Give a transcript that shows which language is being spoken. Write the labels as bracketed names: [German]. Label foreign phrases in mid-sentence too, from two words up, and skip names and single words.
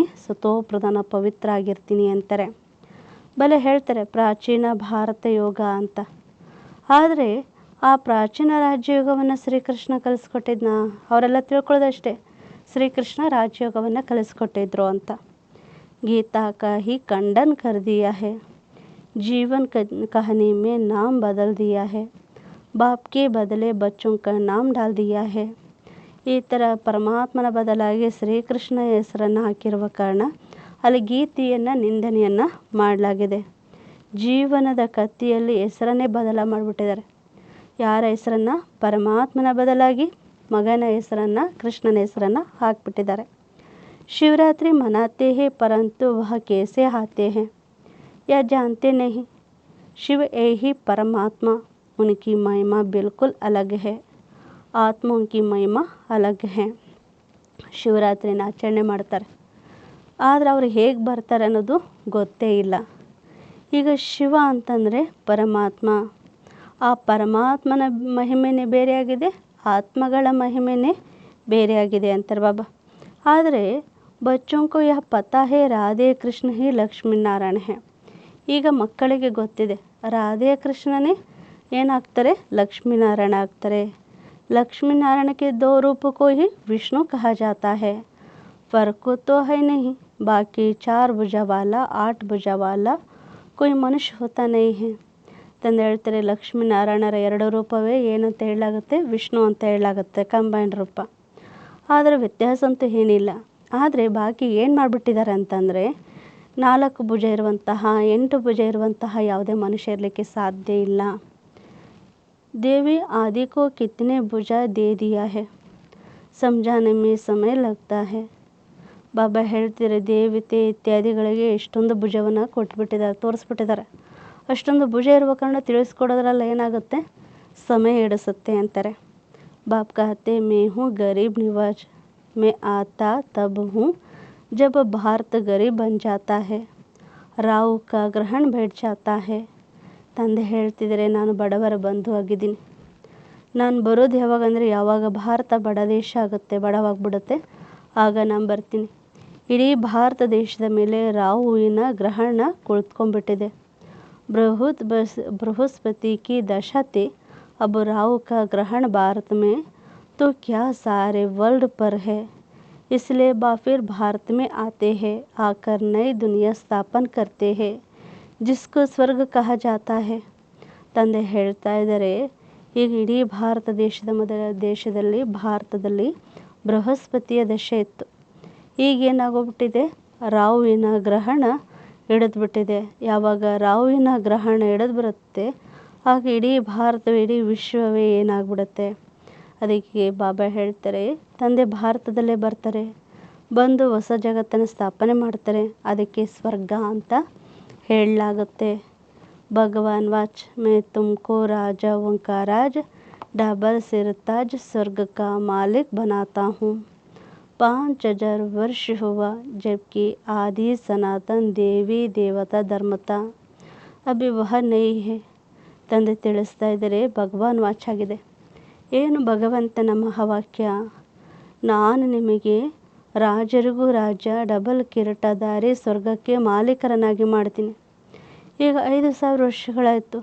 [Kannada] ಸತೋ ಪ್ರಧಾನ, ಪವಿತ್ರ ಆಗಿರ್ತೀನಿ ಅಂತಾರೆ. ಬಲೆ ಹೇಳ್ತಾರೆ ಪ್ರಾಚೀನ ಭಾರತ ಯೋಗ ಅಂತ. ಆದರೆ ಆ ಪ್ರಾಚೀನ ರಾಜಯೋಗವನ್ನು ಶ್ರೀಕೃಷ್ಣ ಕಲಿಸ್ಕೊಟ್ಟಿದ್ನ? ಅವರೆಲ್ಲ ತಿಳ್ಕೊಳ್ಳೋದಷ್ಟೇ, ಶ್ರೀಕೃಷ್ಣ ರಾಜಯೋಗವನ್ನು ಕಲಿಸ್ಕೊಟ್ಟಿದ್ರು ಅಂತ. [Hindi] ಗೀತಾ का ही खंडन कर दिया है, जीवन कहानी में नाम बदल दिया है, बाप के बदले बच्चों का नाम डाल दिया है. [Kannada] ಈ ಥರ ಪರಮಾತ್ಮನ ಬದಲಾಗಿ ಶ್ರೀಕೃಷ್ಣ ಹೆಸರನ್ನು ಹಾಕಿರುವ ಕಾರಣ ಅಲ್ಲಿ ಗೀತೆಯನ್ನು ನಿಂದನೆಯನ್ನು ಮಾಡಲಾಗಿದೆ. ಜೀವನದ ಕತ್ತಿಯಲ್ಲಿ ಹೆಸರನ್ನೇ ಬದಲ ಮಾಡಿಬಿಟ್ಟಿದ್ದಾರೆ. ಯಾರ ಹೆಸರನ್ನು? ಪರಮಾತ್ಮನ ಬದಲಾಗಿ ಮಗನ ಹೆಸರನ್ನು, ಕೃಷ್ಣನ ಹೆಸರನ್ನು ಹಾಕಿಬಿಟ್ಟಿದ್ದಾರೆ. [Hindi] शिवरात्रि मनाते हैं परंतु वह कैसे आते हैं या जानते नहीं. शिव ही परमात्मा, उनकी महिमा बिल्कुल अलग है. आत्माओं की महिमा अलग है. [Kannada] ಶಿವರಾತ್ರಿನ ಆಚರಣೆ ಮಾಡ್ತಾರೆ, ಆದರೆ ಅವ್ರು ಹೇಗೆ ಬರ್ತಾರೆ ಅನ್ನೋದು ಗೊತ್ತೇ ಇಲ್ಲ. ಈಗ ಶಿವ ಅಂತಂದರೆ ಪರಮಾತ್ಮ. ಆ ಪರಮಾತ್ಮನ ಮಹಿಮೆನೇ ಬೇರೆಯಾಗಿದೆ, ಆತ್ಮಗಳ ಮಹಿಮೆನೇ ಬೇರೆಯಾಗಿದೆ ಅಂತಾರೆ ಬಾಬಾ. [Hindi] ಆದರೆ बच्चों को यह पता है राधे कृष्ण ही लक्ष्मी नारायण है. [Kannada] ಈಗ ಮಕ್ಕಳಿಗೆ ಗೊತ್ತಿದೆ, ರಾಧೆ ಕೃಷ್ಣನೇ ಏನಾಗ್ತಾರೆ? ಲಕ್ಷ್ಮೀನಾರಾಯಣ ಆಗ್ತಾರೆ. [Hindi] लक्ष्मीनारायण के 2 रूप को ही विष्णु कहा जाता है. फर्क तो है नहीं. बाकी 4 भुजा वाला 8 भुजा वाला कोई मनुष्य होता नहीं है. [Kannada] ತಂದು ಹೇಳ್ತಾರೆ, ಲಕ್ಷ್ಮೀನಾರಾಯಣರ 2 ರೂಪವೇ ಏನಂತ ಹೇಳಲಾಗುತ್ತೆ? ವಿಷ್ಣು ಅಂತ ಹೇಳಲಾಗುತ್ತೆ, ಕಂಬೈನ್ಡ್ ರೂಪ. ಆದರೆ ವ್ಯತ್ಯಾಸ ಅಂತೂ ಏನಿಲ್ಲ. ಆದರೆ ಬಾಕಿ ಏನು ಮಾಡಿಬಿಟ್ಟಿದ್ದಾರೆ ಅಂತಂದರೆ, 4 ಭುಜ ಇರುವಂತಹ 8 ಭುಜ ಇರುವಂತಹ ಯಾವುದೇ ಮನುಷ್ಯ ಇರಲಿಕ್ಕೆ ಸಾಧ್ಯ ಇಲ್ಲ. [Hindi] देवी आदि को कितने भुजा दे दिया है समझाने में समय लगता है. [Kannada] ಬಾಬಾ ಹೇಳ್ತಿದ್ದಾರೆ, ದೇವತೆ ಇತ್ಯಾದಿಗಳಿಗೆ ಎಷ್ಟೊಂದು ಭುಜವನ್ನು ಕೊಟ್ಬಿಟ್ಟಿದ್ದಾರೆ, ತೋರಿಸ್ಬಿಟ್ಟಿದ್ದಾರೆ. ಅಷ್ಟೊಂದು ಭುಜ ಇರುವ ಕಾರಣ ತಿಳಿಸ್ಕೊಡೋದ್ರಲ್ಲ ಏನಾಗುತ್ತೆ? ಸಮಯ ಹಿಡಿಸುತ್ತೆ ಅಂತಾರೆ. [Hindi] ಬಾಪ್ कहते मैं हूँ गरीब निवाज, मैं आता तब हूँ जब भारत गरीब बन जाता है, राव का ग्रहण बैठ जाता है. [Kannada] ತಂದೆ ಹೇಳ್ತಿದ್ದಾರೆ, ನಾನು ಬಡವರ ಬಂಧು ಆಗಿದ್ದೀನಿ. ನಾನು ಬರೋದು ಯಾವಾಗಂದರೆ, ಯಾವಾಗ ಭಾರತ ಬಡ ದೇಶ ಆಗುತ್ತೆ, ಬಡವಾಗ್ಬಿಡುತ್ತೆ, ಆಗ ನಾನು ಬರ್ತೀನಿ. ಇಡೀ ಭಾರತ ದೇಶದ ಮೇಲೆ ರಾಹುವಿನ ಗ್ರಹಣ ಕುಳಿತುಕೊಂಡ್ಬಿಟ್ಟಿದೆ. [Hindi] बृहस्पति की दशा थी, अब राहु का ग्रहण भारत में तो क्या सारे वर्ल्ड पर है. इसलिए फिर भारत में आते हैं, आकर नई दुनिया स्थापन करते हैं जिसको स्वर्ग कहा जाता है. [Kannada] ತಂದೆ ಹೇಳ್ತಾ ಇದ್ದಾರೆ, ಈಗ ಇಡೀ ಭಾರತ ದೇಶದಲ್ಲಿ ಭಾರತದಲ್ಲಿ ಬೃಹಸ್ಪತಿಯ ದಶೆ ಇತ್ತು. ಈಗೇನಾಗೋಗ್ಬಿಟ್ಟಿದೆ? ರಾಹುವಿನ ಗ್ರಹಣ ಹಿಡಿದ್ಬಿಟ್ಟಿದೆ. ಯಾವಾಗ ರಾಹುವಿನ ಗ್ರಹಣ ಹಿಡಿದು ಬರುತ್ತೆ, ಆಗ ಇಡೀ ಭಾರತವೇ, ಇಡೀ ವಿಶ್ವವೇ ಏನಾಗ್ಬಿಡುತ್ತೆ. ಅದಕ್ಕೆ ಬಾಬಾ ಹೇಳ್ತಾರೆ, ತಂದೆ ಭಾರತದಲ್ಲೇ ಬರ್ತಾರೆ, ಬಂದು ಹೊಸ ಜಗತ್ತನ್ನು ಸ್ಥಾಪನೆ ಮಾಡ್ತಾರೆ. ಅದಕ್ಕೆ ಸ್ವರ್ಗ ಅಂತ ಹೇಳಲಾಗುತ್ತೆ. [Hindi] भगवान वाच मैं तुमको राजाओं का राज, डबल सिर ताज, स्वर्ग का मालिक बनाता हूँ. 5000 वर्ष हुआ जबकि आदि सनातन देवी देवता धर्मता अभी वह नहीं है. [Kannada] ತಂದೆ ತಿಳಿಸ್ತಾ ಇದ್ದಾರೆ, ಭಗವಾನ್ ವಾಚ್ ಆಗಿದೆ. ಏನು ಭಗವಂತನ ಮಹಾವಾಕ್ಯ? ನಾನು ನಿಮಗೆ ರಾಜರಿಗೂ ರಾಜ, ಡಬಲ್ ಕಿರೀಟಧಾರಿ, ಸ್ವರ್ಗಕ್ಕೆ ಮಾಲೀಕರನ್ನಾಗಿ ಮಾಡ್ತೀನಿ. ಈಗ 5000 ವರ್ಷಗಳಾಯಿತು.